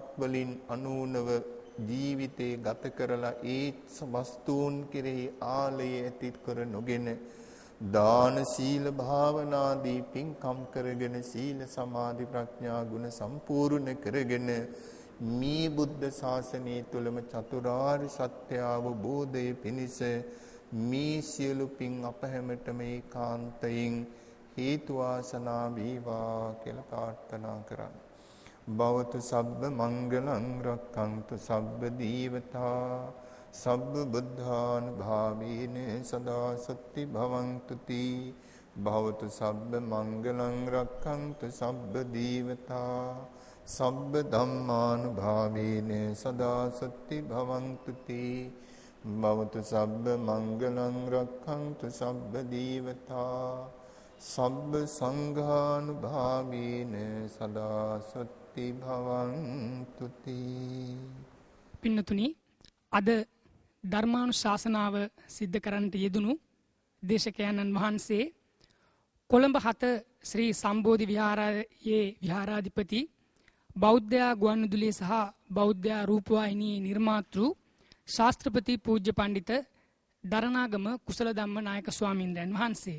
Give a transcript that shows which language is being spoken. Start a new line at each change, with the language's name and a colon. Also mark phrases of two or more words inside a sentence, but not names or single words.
Sinhala: වලින් අනුනව ජීවිතේ ගත කරලා ඒ වස්තුන් කෙරෙහි ආලය ඇති කර නොගෙන දාන සීල භාවනාදී පින්කම් කරගෙන සීල සමාධි ප්‍රඥා ගුණ සම්පූර්ණ කරගෙන මේ බුද්ධ ශාසනය තුළම චතුරාර්ය සත්‍ය අවබෝධයේ පිණිස මේ සියලු පින් අප හැමතෙම ඒකාන්තයෙන් හේතු වාසනා වේවා කියලා ප්‍රාර්ථනා කරන්න.
Pali: භවතු සබ්බ මංගලං රක්ඛන්තු සබ්බ දීවතා සබ්බ බුද්ධානුභාවේන සදා සත්‍ති භවන්තු තී. භවතු සබ්බ මංගලං රක්ඛන්තු සබ්බ දීවතා සබ්බ ධම්මානුභාවේන සදා සත්‍ති භවන්තු තී. භවතු සබ්බ මංගලං රක්ඛන්තු සබ්බ දීවතා සබ්බ සංඝානුභාවේන සදා සත්‍ති භවන්තු තී.
Sinhala: පින්නතුනි, අද ධර්මානුශාසනාව සිද්ධ කරන්නට යෙදුණු දේශකයන්න් වහන්සේ කොළඹ 7 ශ්‍රී සම්බෝධි විහාරයේ විහාරාධිපති බෞද්ධ ගුවන්විදුලිය සහ බෞද්ධ රූපවාහිනී නිර්මාතෘ ශාස්ත්‍රපති පූජ්‍ය පඬිත දරණාගම කුසල ධම්ම නායක ස්වාමීන්ද්‍රයන් වහන්සේ.